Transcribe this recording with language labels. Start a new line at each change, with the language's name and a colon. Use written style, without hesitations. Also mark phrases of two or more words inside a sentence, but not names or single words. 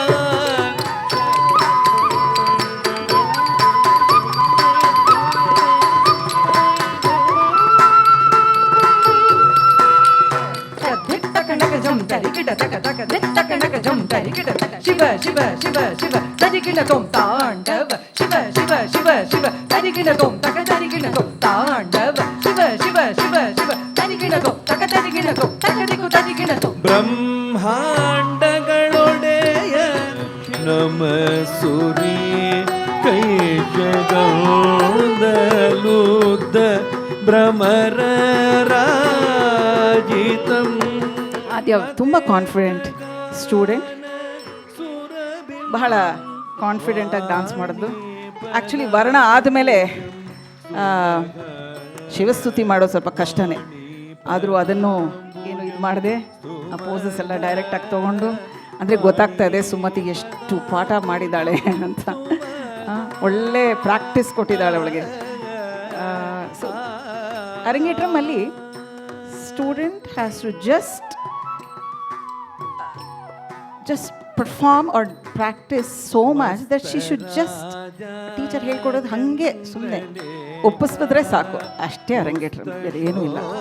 Kannada: ಶಿವ ಶಿವ ಶಿವ ಶಿವ ತರಿಗಿಣ ತೊಂ ತಾಂಡವ ಶಿವ ಶಿವ ಶಿವ ಶಿವ ತರಿಗಿಣ ತೊಂ ತಕ ತರಿಗಿಣ ತೊಂ ತಾಂಡವ ಶಿವ ಶಿವ ಶಿವ ಶಿವ ತರಿಗಿಣ ತೊಂ ತಕ ತರಿಗಿಣ ತೊಂ ತಕ ದಿಗು ತರಿಗಿಣ ತೊಂ ಬ್ರಹ್ಮಾಂಡಗಳೊಡೆಯ ನಮ ಸುರಿ ಕೈಶಗೌದಲುದ್ದ ಭ್ರಮರ ರಾಜಿತಂ. ಆದ್ಯ ತುಂಬ
English: confident student,
Kannada: ಬಹಳ ಕಾನ್ಫಿಡೆಂಟಾಗಿ ಡಾನ್ಸ್ ಮಾಡೋದು. ಆ್ಯಕ್ಚುಲಿ ವರ್ಣ ಆದಮೇಲೆ ಶಿವಸ್ತುತಿ ಮಾಡೋದು ಸ್ವಲ್ಪ ಕಷ್ಟನೇ, ಆದರೂ ಅದನ್ನು ಏನು ಇದು ಮಾಡಿದೆ, ಆ ಪೋಸಸ್ ಎಲ್ಲ ಡೈರೆಕ್ಟಾಗಿ ತೊಗೊಂಡು, ಅಂದರೆ ಗೊತ್ತಾಗ್ತಾ ಇದೆ ಸುಮತಿಗೆ ಎಷ್ಟು ಪಾಠ ಮಾಡಿದ್ದಾಳೆ ಅಂತ. ಒಳ್ಳೆ ಪ್ರಾಕ್ಟೀಸ್ ಕೊಟ್ಟಿದ್ದಾಳೆ ಅವಳಿಗೆ.
English: ಸೊ ಅರಂಗೇಟ್ರಮಲ್ಲಿ student has to just perform or practice so much that she should just
Kannada: ಟೀಚರ್ ಹೇಳ್ಕೊಡೋದು ಹಾಗೆ ಸುಮ್ಮನೆ ಒಪ್ಪಿಸ್ಬಿದ್ರೆ ಸಾಕು, ಅಷ್ಟೇ ಅರಂಗೇಟ್ರ, ಬೇರೆ ಏನೂ ಇಲ್ಲ.